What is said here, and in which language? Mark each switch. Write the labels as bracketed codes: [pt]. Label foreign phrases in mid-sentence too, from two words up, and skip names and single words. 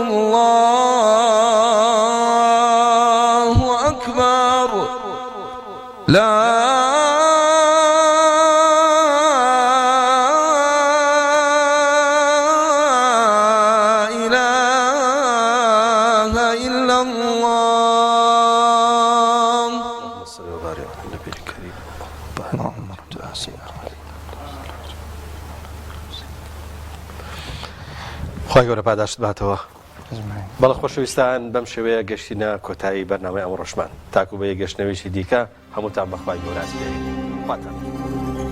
[ar] الله أكبر لا إله إلا الله اللهم صل وبارك على النبي الكريم اللهم رب [ckb] خی گەورە پاداشت باتەوە بەڵە خۆشەویستان بەم شێوەیە گەشتینە کۆتایی بەرنامەی ئەمە ڕۆژمان تاکو بە یە گەشتنەوەیشی دیکە هەمووتان بەخوای گەوراز بێ خواتان